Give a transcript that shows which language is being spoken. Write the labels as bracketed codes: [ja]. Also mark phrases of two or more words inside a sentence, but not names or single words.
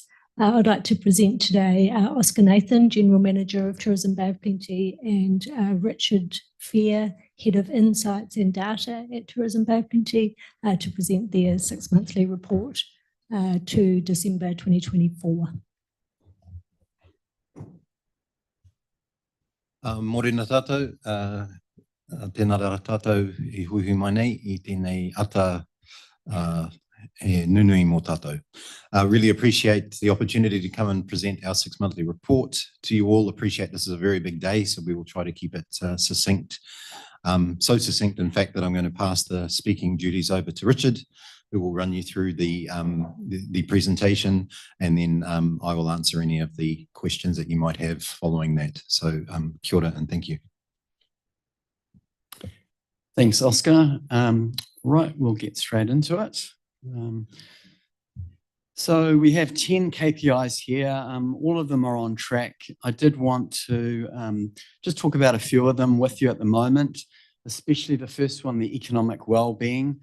[en] I'd like to present today Oscar Nathan, General Manager of Tourism Bay of Plenty, and Richard Fair, Head of Insights and Data at Tourism Bay of Plenty, to present their 6-monthly report to December 2024. [mi] Morena tātou, tēnā rā tātou I huihui mai nei I tēnei ata e nunui mō tātou. [en] Really appreciate the opportunity to come and present our 6-monthly report to you all. Appreciate this is a very big day, so we will try to keep it succinct. So succinct, in fact, that I'm going to pass the speaking duties over to Richard, who will run you through the presentation, and then I will answer any of the questions that you might have following that. So [mi] kia ora [en] and thank you. Thanks, Oscar. Right, we'll get straight into it. So we have 10 KPIs here. All of them are on track. I did want to just talk about a few of them with you at the moment, especially the first one, the economic well-being.